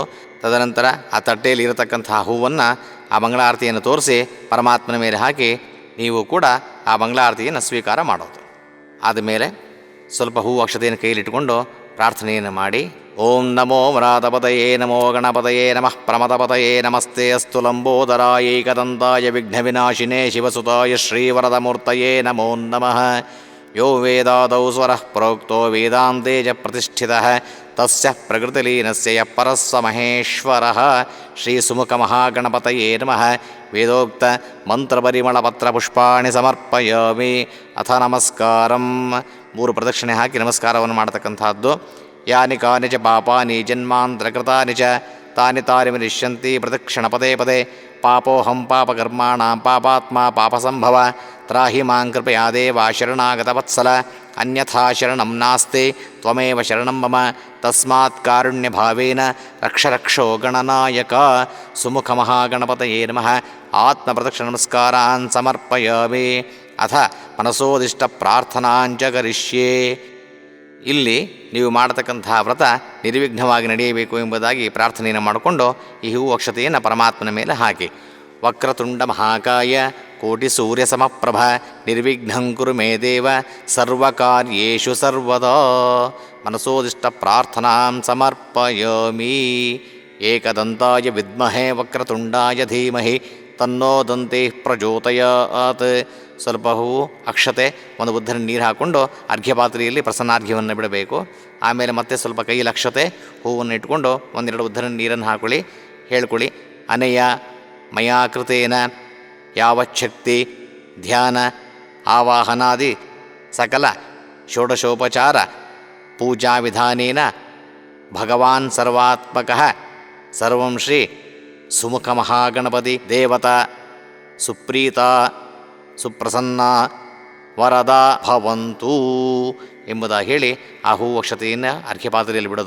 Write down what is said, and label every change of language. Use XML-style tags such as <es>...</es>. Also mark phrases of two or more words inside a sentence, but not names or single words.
<kn>ತದನಂತರ ಆ ತಟ್ಟೆಯಲ್ಲಿ ಇರತಕ್ಕಂತಹ ಹೂವನ್ನು ಆ ಮಂಗಳಾರತಿಯನ್ನು ತೋರಿಸಿ ಪರಮಾತ್ಮನ ಮೇಲೆ ಹಾಕಿ ನೀವು ಕೂಡ ಆ ಮಂಗಳಾರತಿಯನ್ನು ಸ್ವೀಕಾರ ಮಾಡೋದು. ಆದಮೇಲೆ ಸ್ವಲ್ಪ ಹೂವು ಅಕ್ಷತೆಯನ್ನು ಕೈಲಿಟ್ಟುಕೊಂಡು ಪ್ರಾರ್ಥನೆಯನ್ನು ಮಾಡಿ,</kn> <sa>ಓಂ ನಮೋ ವ್ರಾತಪತಯೇ ನಮೋ ಗಣಪತಯೇ ನಮಃ ಪ್ರಮದಪತಯೇ ನಮಸ್ತೆ ಅಸ್ತು ಲಂಬೋದರಾಯ ಏಕದಂತಾಯ ವಿಘ್ನವಿನಾಶಿನೇ ಶಿವಸುತಾಯ ಶ್ರೀವರದಮೂರ್ತಯೇ ನಮೋ ನಮಃ. ಯೋ ವೇದಾದೌ ಸ್ವರಃ ಪ್ರೋಕ್ತೋ ವೇದಾಂತೆ ಚ ಪ್ರತಿಷ್ಠಿತಃ ತಸ್ಯ ಪ್ರಕೃತಿಲೀನಸ್ಯ ಯಃ ಪರಸ್ಸ ಮಹೇಶ್ವರಃ. ಶ್ರೀ ಸುಮುಖಮಹಾಗಣಪತಯೇ ನಮಃ. ವೇದೋಕ್ತ ಮಂತ್ರಪರಿಮಳಪತ್ರಪುಷ್ಪಾಣಿ ಸಮರ್ಪಯಾಮಿ. ಅಥ ನಮಸ್ಕಾರಂ.</sa> <kn>3 ಪ್ರದಕ್ಷಿಣೆ ಹಾಕಿ ನಮಸ್ಕಾರವನ್ನು ಮಾಡತಕ್ಕಂಥದ್ದು.</kn> <sa>ಯಾನಿ ಕಾನಿ ಚ ಪಾಪಾನಿ ಜನ್ಮಾಂತರಕೃತಾನಿ ಚ ತಾನಿ ತಾನಿ ವಿನಿಶ್ಯಂತಿ ಪ್ರದಕ್ಷಿಣ ಪದೇ ಪದೇ. ಪಾಪೋಹಂ ಪಾಪಕರ್ಮಾಣಾಂ ಪಾಪಾತ್ಮ ಪಾಪಸಂಭವ. ತ್ರಾಹಿ ಮಾಂ ಕೃಪಯಾ ದೇವ ಶರಣಾಗತವತ್ಸಲ. ಅನ್ಯಥಾ ಶರಣಂ ನಾಸ್ತಿ ತ್ವಮೇವ ಶರಣಂ ಮಮ. ತಸ್ಮಾತ್ ಕಾರುಣ್ಯಭಾವೇನ ರಕ್ಷ ರಕ್ಷೋ ಗಣನಾಯಕ. ಸುಮುಖಮಹಾಗಣಪತಯೇ ನಮಃ. ಆತ್ಮಪ್ರದಕ್ಷಿಣ ನಮಸ್ಕಾರಾನ್ ಸಮರ್ಪಯಾಮಿ. ಅಥ ಮನಸೋದಿಷ್ಟ ಪ್ರಾರ್ಥನಾಂಚ ಕರಿಷ್ಯೆ.</sa> <kn>ಇಲ್ಲಿ ನೀವು ಮಾಡತಕ್ಕಂತಹ ವ್ರತ ನಿರ್ವಿಘ್ನವಾಗಿ ನಡೆಯಬೇಕು ಎಂಬುದಾಗಿ ಪ್ರಾರ್ಥನೆಯನ್ನು ಮಾಡಿಕೊಂಡು ಈ ಹೂವು ಅಕ್ಷತೆಯನ್ನು ಪರಮಾತ್ಮನ ಮೇಲೆ ಹಾಕಿ.</kn> <sa>ವಕ್ರತುಂಡ ಮಹಾಕಾಯ ಕೋಟಿ ಸೂರ್ಯ ಸಮಪ್ರಭ ನಿರ್ವಿಘ್ನಂ ಕುರು ಮೇ ದೇವ ಸರ್ವಕಾರ್ಯೇಷು ಸರ್ವದಾ. ಮನಸೋದಿಷ್ಟ ಪ್ರಾರ್ಥನಾಂ ಸಮರ್ಪಯಾಮಿ. ಏಕದಂತಾಯ ವಿದ್ಮಹೇ ವಕ್ರತುಂಡಾಯ ಧೀಮಹಿ ತನ್ನೋ ದಂತೆ ಪ್ರಚೋದಯಾತ್.</sa> <kn>ಸ್ವಲ್ಪ ಹೂವು ಅಕ್ಷತೆ ಒಂದು ಉದ್ಧರಣೆ ನೀರು ಹಾಕ್ಕೊಂಡು ಅರ್ಘ್ಯಪಾತ್ರೆಯಲ್ಲಿ ಪ್ರಸನ್ನಾರ್ಘ್ಯವನ್ನು ಬಿಡಬೇಕು. ಆಮೇಲೆ ಮತ್ತೆ ಸ್ವಲ್ಪ ಕೈಯಲ್ಲಿ ಅಕ್ಷತೆ ಹೂವನ್ನು ಇಟ್ಕೊಂಡು 1-2 ಉದ್ಧರಣೆ ನೀರನ್ನು ಹಾಕೊಳ್ಳಿ.</kn> <sa>ಹೇಳ್ಕೊಳ್ಳಿ, ಅನಯ ಮಯಾ ಕೃತೇನ ಯಾವಚ್ಛಕ್ತಿ ಧ್ಯಾನ ಆವಾಹನಾದಿ ಸಕಲ ಷೋಡಶೋಪಚಾರ ಪೂಜಾ ವಿಧಾನೇನ ಭಗವಾನ್ ಸರ್ವಾತ್ಮಕಃ ಸರ್ವಂ ಶ್ರೀ ಸುಮುಖಮಹಾಗಣಪತಿ ದೇವತಾ ಸುಪ್ರೀತಾ ಸುಪ್ರಸನ್ನ ವರದಾ ಭವಂತು</sa> <kn>ಎಂಬುದಾಗಿ ಹೇಳಿ ಆ ಹೂವು ಅಕ್ಷತೆಯನ್ನು ಅರ್ಘ್ಯಪಾತ್ರೆಯಲ್ಲಿ ಬಿಡೋದು.</kn>